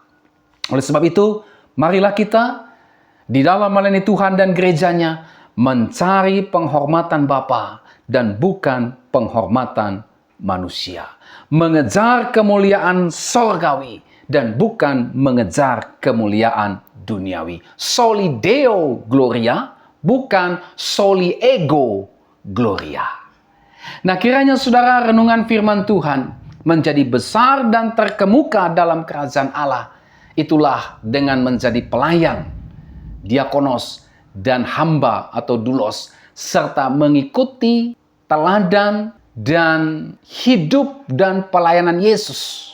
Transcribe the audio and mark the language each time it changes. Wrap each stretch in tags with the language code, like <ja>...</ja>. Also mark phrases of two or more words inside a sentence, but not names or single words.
<id>Oleh sebab itu, marilah kita di dalam melayani Tuhan dan gerejanya mencari penghormatan Bapa dan bukan penghormatan manusia. Mengejar kemuliaan sorgawi dan bukan mengejar kemuliaan duniawi.</id> <la>Soli Deo Gloria, bukan soli ego gloria.</la> <id>Nah, kiranya saudara renungan firman Tuhan menjadi besar dan terkemuka dalam kerajaan Allah. Itulah dengan menjadi pelayan, diakonos, dan hamba atau dulos, serta mengikuti teladan dan hidup dan pelayanan Yesus.</id>